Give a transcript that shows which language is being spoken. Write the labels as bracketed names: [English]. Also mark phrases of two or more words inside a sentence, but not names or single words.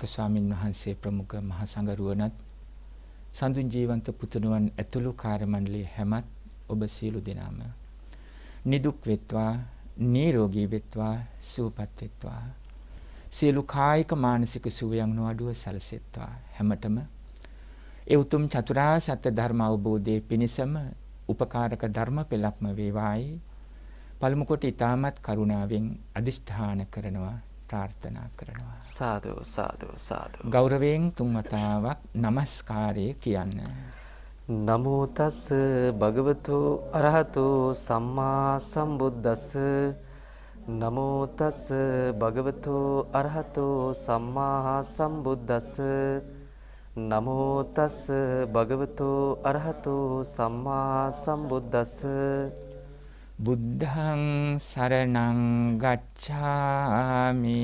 [Sinhala] ස්වාමින් වහන්සේ ප්‍රමුඛ මහා සංඝරුවනත් සඳුන් ජීවන්ත පුතුණුවන් ඇතුළු කාර්ය මණ්ඩලයේ හැමත් ඔබ සියලු දෙනාම නිදුක් වෙත්වා නිරෝගී වෙත්වා සුවපත් වෙත්වා සියලු කායික මානසික සුවයන් නොඅඩුව සැලසෙත්වා හැමතෙම ඒ උතුම් චතුරාර්ය සත්‍ය ධර්ම අවබෝධයේ පිණසම උපකාරක ධර්ම පෙළක්ම වේවායි පළමු කොට ඊ타මත් කරුණාවෙන් අදිෂ්ඨාන කරනවා ප්‍රාර්ථනා කරනවා. සාදු සාදු සාදු. ගෞරවයෙන් තුන් වතාවක් নমස්කාරය කියන්න. [Pali] නමෝ තස් භගවතු අරහතු සම්මා සම්බුද්දස්ස. නමෝ තස් භගවතු අරහතු සම්මා සම්බුද්දස්ස. නමෝ තස් භගවතු අරහතු සම්මා සම්බුද්දස්ස. බුද්ධං සරණං ගච්ඡාමි.